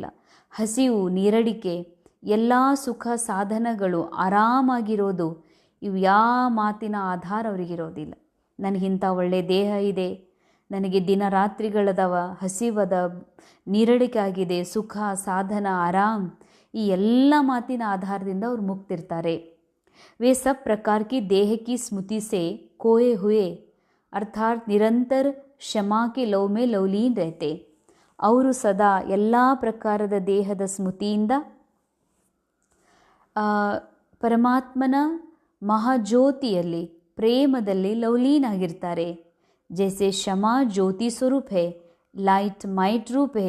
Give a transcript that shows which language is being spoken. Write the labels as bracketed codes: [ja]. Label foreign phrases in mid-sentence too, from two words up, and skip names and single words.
[kn] ಹಸಿವು, ನೀರಡಿಕೆ, ಎಲ್ಲ ಸುಖ ಸಾಧನಗಳು ಆರಾಮಾಗಿರೋದು, ಇವು ಯಾವ ಮಾತಿನ ಆಧಾರ ಅವರಿಗಿರೋದಿಲ್ಲ. ನನಗಿಂತ ಒಳ್ಳೆಯ ದೇಹ ಇದೆ, ನನಗೆ ದಿನ ರಾತ್ರಿಗಳದವ, ಹಸಿವದ, ನೀರಡಿಕೆ ಆಗಿದೆ, ಸುಖ ಸಾಧನ ಆರಾಮ್, ಈ ಎಲ್ಲ ಮಾತಿನ ಆಧಾರದಿಂದ ಅವ್ರು ಮುಕ್ತಿರ್ತಾರೆ. [hi] वे सब प्रकार की देह की स्मृति से खोए हुए अर्थात निरंतर क्षमा के लव में लवलीन रहते. [kn] ಅವರು ಸದಾ ಎಲ್ಲ ಪ್ರಕಾರದ ದೇಹದ ಸ್ಮೃತಿಯಿಂದ ಪರಮಾತ್ಮನ ಮಹಾಜ್ಯೋತಿಯಲ್ಲಿ ಪ್ರೇಮದಲ್ಲಿ ಲವಲೀನಾಗಿರ್ತಾರೆ. [hi] जैसे शमा ज्योति स्वरूप है, [en] light might [hi] रूप है.